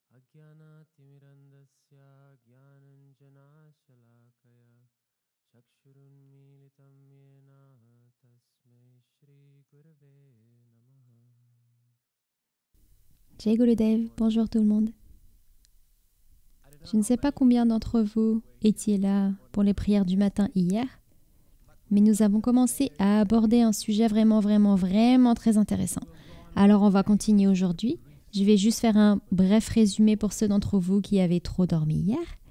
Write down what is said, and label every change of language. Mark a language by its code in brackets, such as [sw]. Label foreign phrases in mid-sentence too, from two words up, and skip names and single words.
[sa] अज्ञानातिमिरन्धस्य ज्ञानञ्जनाशलाकया चक्षुरुन्मीलितं येन तस्मै श्रीगुरवे नमः। [hi] जय गुरुदेव, [fr] bonjour tout le monde. Je ne sais pas combien d'entre vous étiez là pour les prières du matin hier, mais nous avons commencé à aborder un sujet vraiment très intéressant. Alors on va continuer aujourd'hui. Je vais juste faire un bref résumé pour ceux d'entre vous qui avaient trop dormi hier.